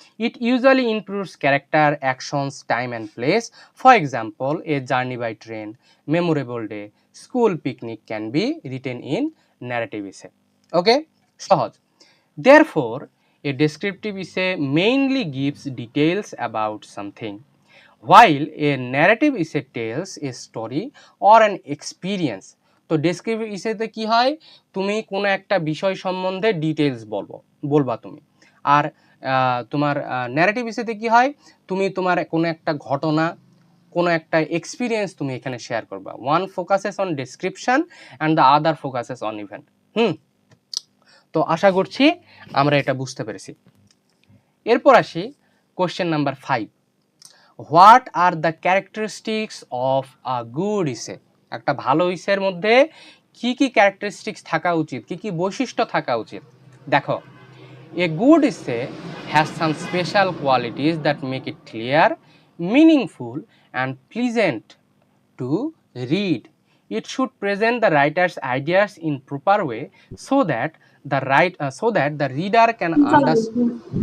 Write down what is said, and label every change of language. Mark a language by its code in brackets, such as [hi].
[en] It usually includes character, actions, time and place. For example, a journey by train, memorable day, school picnic can be written in narrative essay. [bn] ওকে, সহজ। [en] Therefore, a descriptive essay mainly gives details about something, while a narrative essay tells a story or an experience. [bn] তো descriptive ইসেতে কি হয়, তুমি কোনো একটা বিষয় সম্বন্ধে ডিটেলস বলবা তুমি, আর তোমার ন্যারেটিভ এসেতে কি হয়, তুমি তোমার কোনো একটা ঘটনা, কোনো একটা এক্সপিরিয়েন্স তুমি এখানে শেয়ার করবা। [en] One focuses on description and the other focuses on event. [bn] তো আশা করছি আমরা এটা বুঝতে পেরেছি। এরপর আসি question number 5, [en] What are the characteristics of a good essay. [bn] একটা ভালো ইসের মধ্যে কি কি ক্যারেক্টারিস্টিক্স থাকা উচিত, কি কি বৈশিষ্ট্য থাকা উচিত। [en] দেখো, a good essay has some special qualities that make it clear, meaningful and pleasant to read. It should present the writer's ideas in proper way so that the reader can understand.